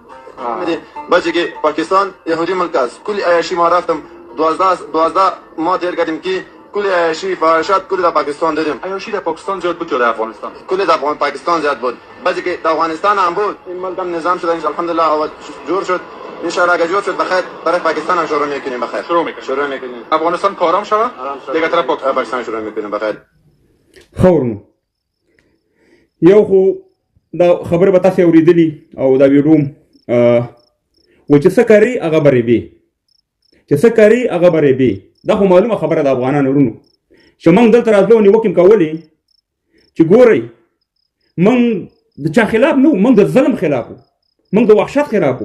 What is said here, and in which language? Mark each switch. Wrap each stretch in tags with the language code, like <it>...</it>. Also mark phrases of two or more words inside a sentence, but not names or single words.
<fa>بچه که پاکستان یهودی ملک است، کلی عیاشی ما رفتم 12 ماه دیر کردیم که کلی عیاشی فحاشات کلی در پاکستان دیدیم. عیاشی در پاکستان زیاد بود یا در افغانستان؟ کلی در پاکستان زیاد بود. بچه که در افغانستان هم بود، این ملک هم نظام شد الحمدلله و جور شد.</fa> <ar>ان شاء الله</ar> <fa>اگه جور شد بخیر برای پاکستان هم شروع میکنیم بخیر. شروع میکنیم. افغانستان کارام شود؟ دیگه طرف پاکستان شروع میکنیم بخیر.</fa> <ps>خورنو یو خو دا خبره به تاسې اورېدلي او دا ویډیو و چې څه کري هغه به ریبې، چې څه کري هغه به ریبې. دا خو معلومه خبره د افغانانو ورونو چې موږ دلته راتلو نیوکې م کولې چې ګورئ موږ د چا خلاف نه وو، موږ د ظلم خلاف وو، موږ د وحشت خلاف وو.</ps>